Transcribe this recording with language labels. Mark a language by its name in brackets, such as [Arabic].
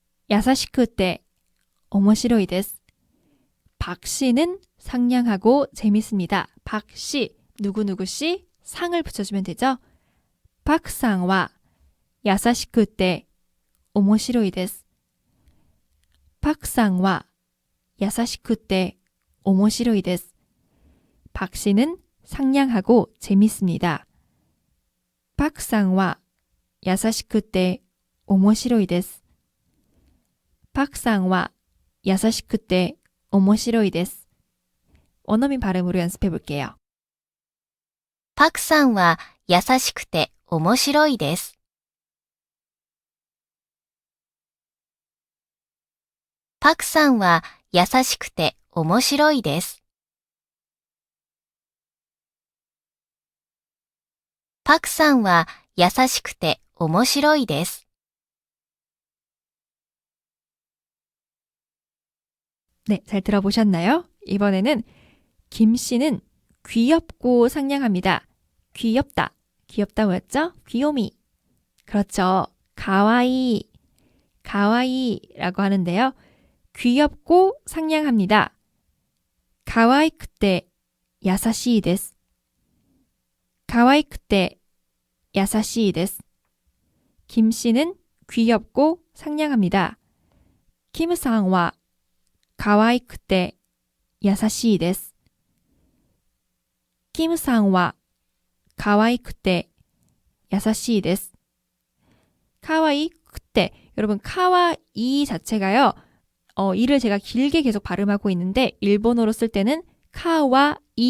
[Japanese] 야사시쿠테, 오모시로이 데스. [Korean] 박 씨는 상냥하고 재밌습니다. 박 씨, 누구누구 씨, 상을 붙여주면 되죠. 박상와 [Japanese] 優しくて面白いです。パクさんは優しくて面白いです。 [Korean] 박 씨는 상냥하고 재밌습니다. [Japanese] 박さんは優しくて面白いです。 박さんは優しくて面白いです。 [Korean] 원어민 발음으로 연습해 볼게요. [Japanese] パクさんは優しくて面白いです。パクさんは優しくて面白いです。パクさんは優しくて面白いです。 [Korean] 네, 잘 들어보셨나요? 이번에는 김 씨는 귀엽고 상냥합니다. 귀엽다. 귀엽다 뭐였죠? 귀요미. 그렇죠. 가와이. 가와이라고 하는데요. 귀엽고 상냥합니다. [Japanese] 가와이쿠테 야사시이 데스. 가와이쿠테 야사시이 데스. [Korean] 김 씨는 귀엽고 상냥합니다. [Japanese] 김さんは かわいくて優しいです。キムさんはかわいくて優しいです。 [Korean] かわいくて, 여러분, 카와이 자체가요, 이를 제가 길게 계속 발음하고 있는데, 일본어로 쓸 때는 카와이이예요.